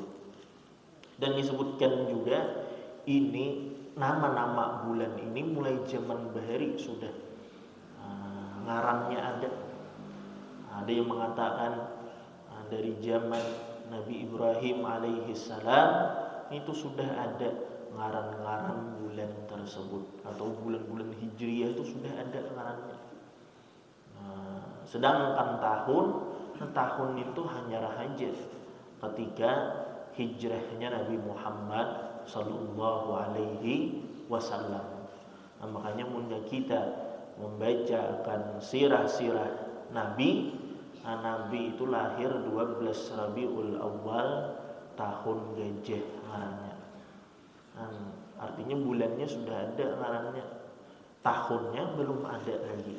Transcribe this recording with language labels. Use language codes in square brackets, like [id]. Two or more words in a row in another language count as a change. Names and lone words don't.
[bjn] Dan disebutkan juga ini nama-nama bulan ini mulai zaman bahari sudah ngarannya ada. [id] Ada yang mengatakan dari zaman Nabi Ibrahim [ar] alaihi salam [id] itu sudah ada ngaran-ngaran bulan tersebut, atau bulan-bulan Hijriah itu sudah ada ngarannya. Sedangkan tahun itu hanya rahaja ketika hijrahnya Nabi Muhammad [ar] sallallahu alaihi wasallam. [bjn] Nah, makanya mula kita membaca akan sirah-sirah Nabi. [id] Nabi itu lahir 12 Rabiul Awal tahun gajah ngarannya. Artinya bulannya sudah ada ngarannya, tahunnya belum ada lagi.